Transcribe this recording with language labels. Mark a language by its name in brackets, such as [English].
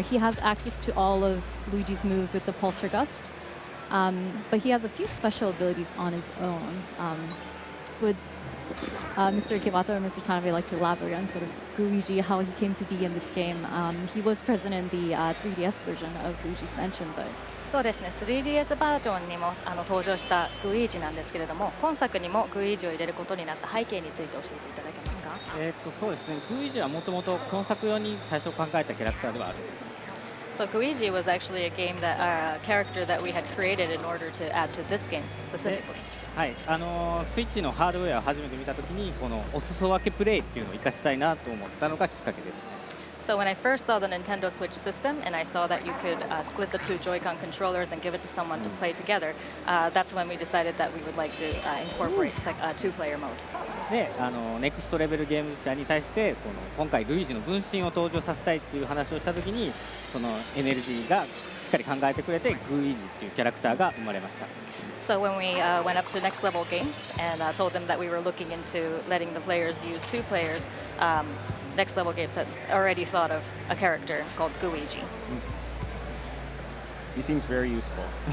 [English] He has access to all of Luigi's moves with the poltergust, but he has a few special abilities on his own. Would Mr. Ikebata or Mr. Tanabe like to elaborate on sort of Luigi, how he came to be in this game? He was present in the 3DS version of Luigi's Mansion, but [Japanese] そうですね、3DS バージョンにも登場したグイージなんですけれども、今作にもグイージを入れることになった背景について教えていただけますか？そうですね、グイージはもともと今作用に最初考えたキャラクターではあるんです。 [English] So Luigi was actually a game character that we had created in order to add to this game specifically. [Japanese] はい、スイッチのハードウェアを初めて見たときにこのお裾分けプレイっていうのを活かしたいなと思ったのがきっかけですね。 [English] So when I first saw the Nintendo Switch system and I saw that you could split the two Joy-Con controllers and give it to someone to play together, that's when we decided that we would like to incorporate a two-player mode. [Japanese] で、ネクストレベルゲーム社に対して今回ルイージの分身を登場させたいっていう話をしたときに、そのエネルギーがしっかり考えてくれてグイージっていうキャラクターが生まれました。 [English] So when we went up to next level games and told them that we were looking into letting the players use two players, next level games had already thought of a character called Luigi. He seems very useful.